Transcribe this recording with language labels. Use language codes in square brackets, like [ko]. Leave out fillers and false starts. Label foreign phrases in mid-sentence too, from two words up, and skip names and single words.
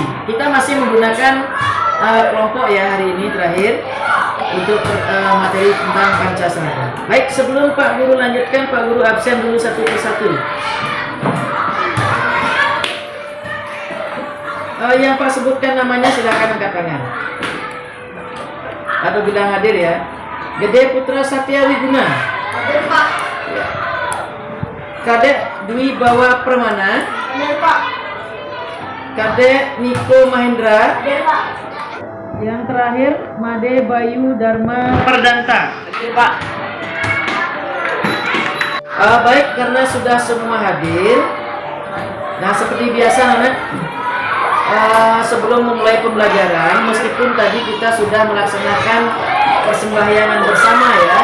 [id] Kita masih menggunakan kelompok ya hari ini terakhir untuk materi tentang Pancasrada. Baik, sebelum Pak Guru lanjutkan, Pak Guru absen dulu satu persatu. Yang Pak sebutkan namanya silakan angkat tangan atau bilang hadir ya. Gede Putra Satya Wiguna. Hadir, Pak. Kadek Dwi Bawa Permana. Hadir, Pak. Kadek Niko Mahendra. Hadir, Pak. Yang terakhir Made Bayu Dharma Perdanta. Hadir, Pak. Baik, karena sudah semua hadir. Nah, seperti biasa anak, sebelum memulai pembelajaran, meskipun tadi kita sudah melaksanakan persembahyangan bersama ya.